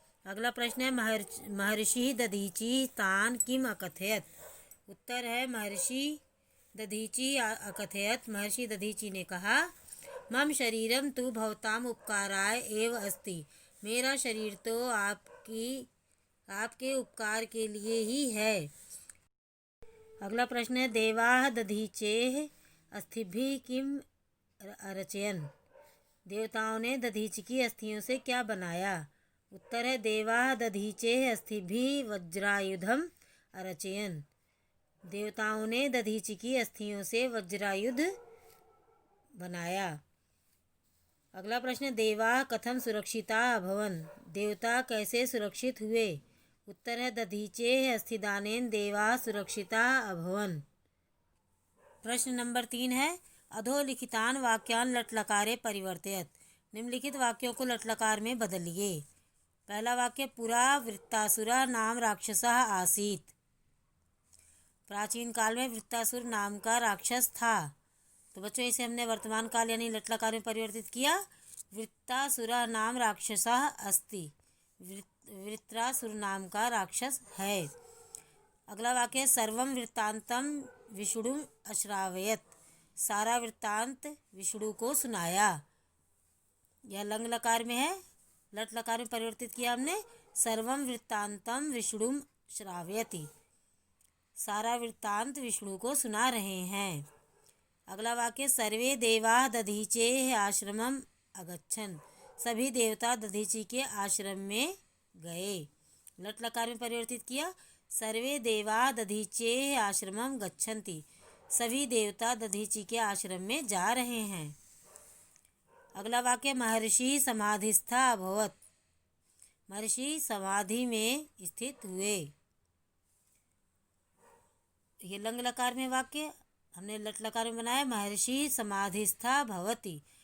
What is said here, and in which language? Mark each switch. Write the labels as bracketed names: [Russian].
[Hindi] अगला प्रश्न है [Sanskrit] महर्षि दधीचि तान किम अकथयत। [Hindi] उत्तर है [Sanskrit] महर्षि दधीचि अकथयत, [Hindi] महर्षि दधीचि ने कहा [Sanskrit] मम शरीरम तु भवताम उपकाराय एव अस्ति। [Hindi] मेरा शरीर तो आपके उपकार के लिए ही है। अगला प्रश्न है [Sanskrit] देवाः दधीचेः अस्थिभिः किम अरचयन्। [Hindi] देवताओं ने दधीचि की अस्थियों से क्या बनाया? उत्तर है [Sanskrit] देवाः दधीचेः अस्थिभिः वज्रायुधम अरचयन्। [Hindi] देवताओं ने दधीचि की अस्थियों से वज्रायुध बनाया। अगला प्रश्न [Sanskrit] देवाः कथम सुरक्षिता अभवन्। [Hindi] देवता कैसे सुरक्षित हुए? उत्तर है [Sanskrit] दधीचेः अस्थिदानेन देवाः सुरक्षिता अभवन्। [Hindi] प्रश्न नंबर 3 है [Sanskrit] अधोलिखितान वाक्यान लट्लकारे परिवर्तयत। [Hindi] निम्नलिखित वाक्यों को लट्लकार में बदलिए। पहला वाक्य [Sanskrit] पुरा वृत्तासुरा नाम राक्षसः आसीत्। [Hindi] प्राचीन काल में वृत्तासुर नाम का राक्षस था। तो बच्चों इसे हमने वर्तमान काल यानी लट्लकार में परिवर्तित किया। [Sanskrit] वृत्तासुरा नाम राक्षसः अस्ति। [Hindi] वृत्रासुर नाम का राक्षस है। अगला वाक्य [Sanskrit] सर्वं वृत्तांतम विष्णु अश्रावयत। [Hindi] सारा वृत्तांत विष्णु को सुनाया। यह लंग लकार में है, लट लकार में परिवर्तित किया हमने। [Sanskrit] सर्वं वृत्तांतम विष्णु श्रावयति। [Hindi] सारा वृत्तांत विष्णु को सुना रहे हैं। अगला वाक्य [Sanskrit] सर्वे देवा दधीचेः आश्रमम अगच्छन्। [Hindi] सभी देवता दधीचि के आश्रम में गए। लट लकार में परिवर्तित किया। [Sanskrit] सर्वे देवा दधीचेः आश्रमम गच्छन्ति। [Hindi] सभी देवता दधीचि के आश्रम में जा रहे हैं। अगला वाक्य [Sanskrit] महर्षि समाधिस्था अभवत्। [Hindi] महर्षि समाधि में स्थित हुए। ये लंग लकार में वाक्य हमने लट लकार में बनाया। [Sanskrit] महर्षि समाधिस्था भवति।